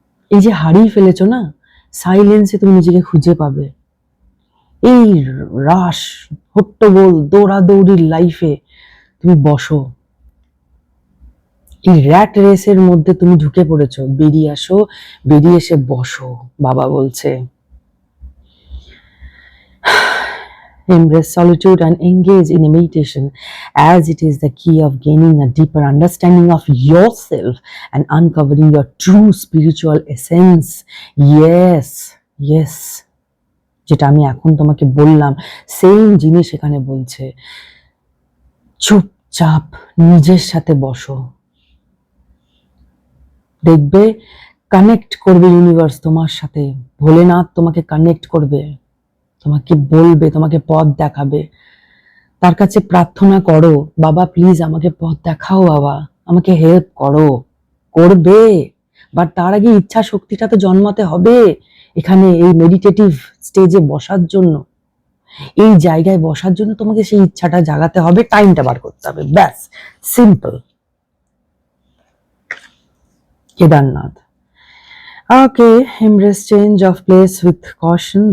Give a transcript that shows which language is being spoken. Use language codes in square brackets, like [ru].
[bn] এই যে হারিয়ে ফেলেছো না, সাইলেন্সে তুমি নিজেকে খুঁজে পাবে। এই রাশ, হট্টগোল, দৌড়াদৌড়ির লাইফে তুমি বসো, এই র্যাট রেসের মধ্যে তুমি ঢুকে পড়েছো, বেরিয়ে আসো, বেরিয়ে এসে বসো। বাবা বলছে [en] embrace solitude and engage in a meditation, as it is the key of gaining a deeper understanding of yourself and uncovering your true spiritual essence. Yes, yes, [bn] যেটা আমি এখন তোমাকে বললাম, সেম জিনিস এখানে বলছে। চুপচাপ নিজের সাথে বসো, দেখবে কানেক্ট করবে ইউনিভার্স তোমার সাথে, ভোলেনাথ তোমাকে কানেক্ট করবে, তোমাকে বলবে, তোমাকে পথ দেখাবে। তার কাছে প্রার্থনা করো, বাবা প্লিজ আমাকে পথ দেখাও, বাবা আমাকে হেল্প করো। করবে, বাট তার আগে ইচ্ছা শক্তিটা তো জন্মাতে হবে এখানে, এই মেডিটেটিভ স্টেজে বসার জন্য, এই জায়গায় বসার জন্য তোমাকে সেই ইচ্ছাটা জাগাতে হবে, টাইমটা বার করতে হবে, ব্যাস, simple. [en] Kedarnath, okay, embrace change of place with caution.